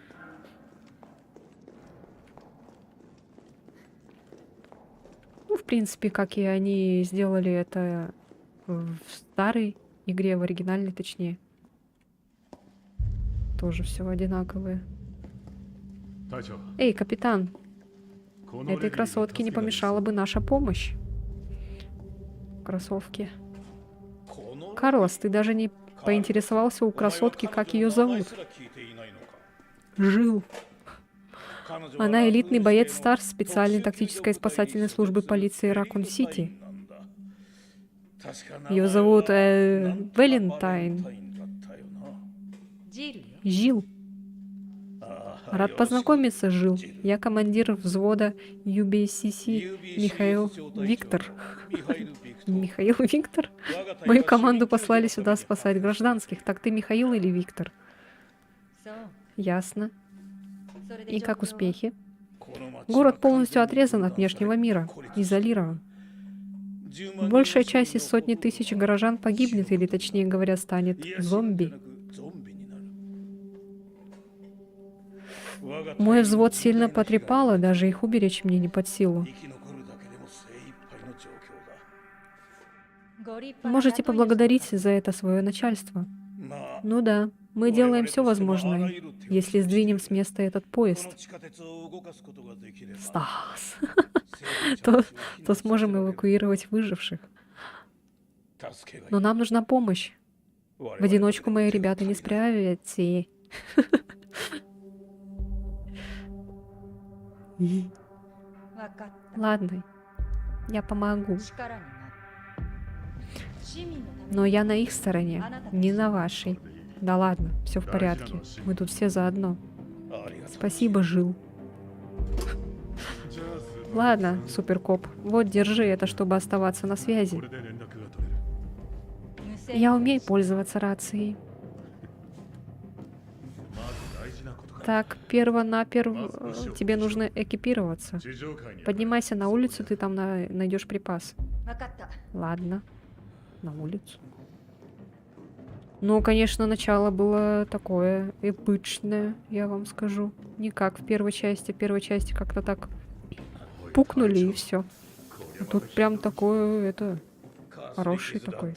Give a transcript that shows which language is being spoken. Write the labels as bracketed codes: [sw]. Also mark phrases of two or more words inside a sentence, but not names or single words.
[ru] Ну, в принципе, как и они сделали это в старой игре, в оригинальной точнее. Тоже все одинаковое. [ja] 隊長 [ru] Эй, капитан, [ja] このレディ [ru] этой [ja] ーが [ru] красотке не [ja] 助けが [ru] помешала бы наша помощь. Кроссовки. [ja] この [ru] Карлос, ты даже не поинтересовался у красотки, как ее зовут. Жил. Она элитный боец Старс специальной тактической спасательной службы полиции Ракун-Сити. Ее зовут Валентайн. [ja] ジルよ [ru] Жил. Рад познакомиться, Жил. Я командир взвода UBCC Михаил Виктор. Михаил Виктор? Мою команду послали сюда спасать гражданских. Так ты Михаил или Виктор? [ja] そう [ru] Ясно. [ja] それで [ru] И как [ja] 状況は [ru] успехи? Город полностью отрезан от внешнего мира, изолирован. Большая часть из сотни тысяч горожан погибнет, или точнее говоря, станет зомби. Мой взвод сильно потрепало, даже их уберечь мне не под силу. [ja] ご立派な [ru] Можете [ja] 雇い主 [ru] поблагодарить за это свое начальство. Ну да, мы делаем все возможное, если сдвинем с места этот поезд. Стас. То сможем эвакуировать выживших. Но нам нужна помощь. В одиночку мои ребята не справятся. [ja] わかった [ru] Ладно, я помогу. [ja] 力になる市民のために [ru] Но я на их стороне, не на вашей. Да ладно, все в порядке. Мы тут все заодно. Спасибо, Жил. [ja] じゃあスー [ru] Ладно, суперкоп, вот держи это, чтобы оставаться на [ja] こ [ru] связи. [ja] れで連絡が取れる無線 [ru] Я умею пользоваться рацией. [ja] まず大事なことから [ru] Так, перво-наперво тебе нужно экипироваться. [ja] 地上界に [ru] Поднимайся на улицу, ты там найдешь припас. [ja] わかった [ru] Ладно, на улицу. Ну, конечно, начало было такое эпичное, я вам скажу. Не как в первой части. В первой части как-то так пукнули и все. Тут прям такое, это... Хороший такой.